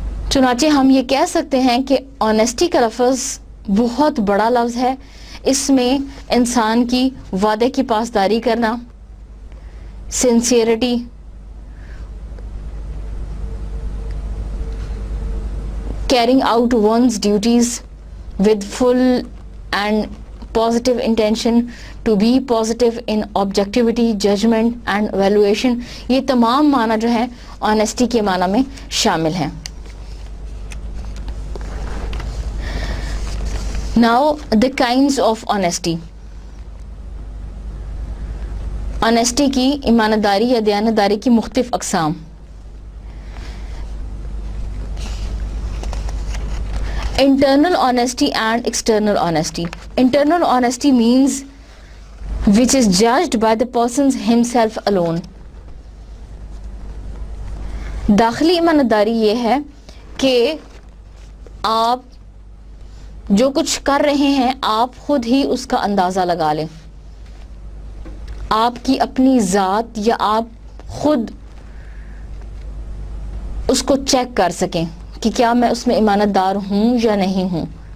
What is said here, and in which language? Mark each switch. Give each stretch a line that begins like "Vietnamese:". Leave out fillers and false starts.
Urdu: چنانچہ ہم یہ کہہ سکتے ہیں کہ آنیسٹی کا لفظ بہت بڑا لفظ ہے. اس میں انسان کی وعدے کی پاسداری کرنا,
English: sincerity, carrying out one's duties with full and positive intention, to be positive in objectivity, judgment and evaluation,
Urdu: یہ تمام معنی جو ہیں honesty کے معنی میں شامل ہیں.
English: Now the kinds of honesty.
Urdu: Honesty کی ایمانداری یا دیانتداری کی مختلف اقسام.
English: Internal honesty and external honesty. Internal honesty means which is judged by the person himself alone.
Urdu: داخلی ایمانداری یہ ہے کہ آپ جو کچھ کر رہے ہیں آپ خود ہی اس کا اندازہ لگا لیں. آپ کی اپنی ذات یا آپ خود اس کو چیک کر سکیں کہ کیا میں اس میں ایمانت دار ہوں یا نہیں ہوں.